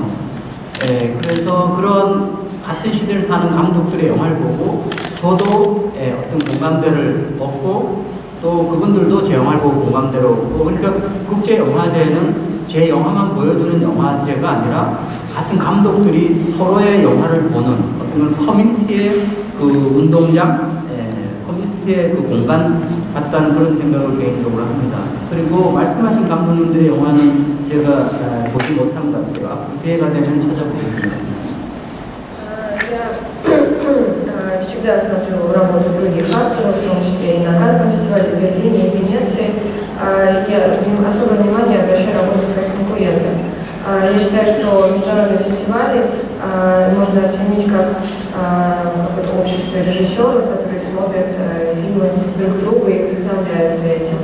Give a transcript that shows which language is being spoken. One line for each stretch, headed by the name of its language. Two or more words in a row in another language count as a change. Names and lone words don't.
Korean: 예, 그래서 그런 같은 시대를 사는 감독들의 영화를 보고 저도 어떤 공감대를 얻고 또 그분들도 제 영화를 보고 공감대를 얻고 그러니까 국제영화제는 제 영화만 보여주는 영화제가 아니라 같은 감독들이 서로의 영화를 보는 어떤 커뮤니티의 그 운동장, 커뮤니티의 그 공간 같다는 그런 생각을 개인적으로 합니다. 그리고 말씀하신 감독님들의 영화는 제가 보지 못한 것 같아요. 기회가 되면 찾아보겠습니다.
Russian: Я всегда смотрю работу других авторов, в том числе и на Каннском фестивале в Берлине, и в Венеции. Я особое внимание обращаю работу своих конкурентов. Я считаю, что международные фестивали можно оценить как какое-то общество режиссеров, которые смотрят фильмы друг друга и вдохновляются этим.